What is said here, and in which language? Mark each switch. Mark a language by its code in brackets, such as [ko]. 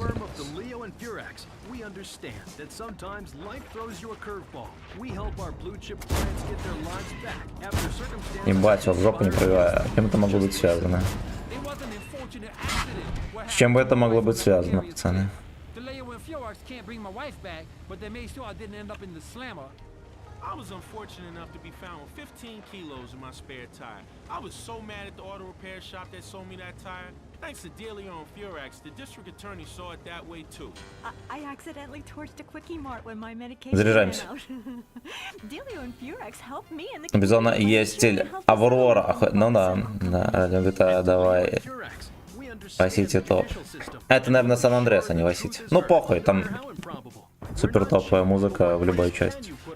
[en] Firm of the Leo and Furex, we understand that sometimes life throws you a curveball. We help our blue chip clients get their lives back after circumstances. [ru] Ебать, вот в жопу не пробиваю. С чем это могло быть связано? [en] It was an unfortunate accident. What [ru] С чем бы это могло быть связано, пацаны? [en] The Leo and Furex can't bring my wife back, but they made sure I didn't end up in the slammer. I was unfortunate enough to be found with 15 kilos in my spare tire. I was so mad at the auto repair shop that sold me that tire. Thanks to Delio and Furex, the district attorney saw it that way too. I accidentally torched a Quickie Mart when my medication [ru] Заряжаемся. [en] ran out. Delio and Furex helped me in the [ru] Безусловно, есть стиль Аврора. Ну да, ради GTA давай. Васити топ. Это, наверное, Сан-Андреас, а не Васити. Ну похуй, там супер топовая музыка в любой части.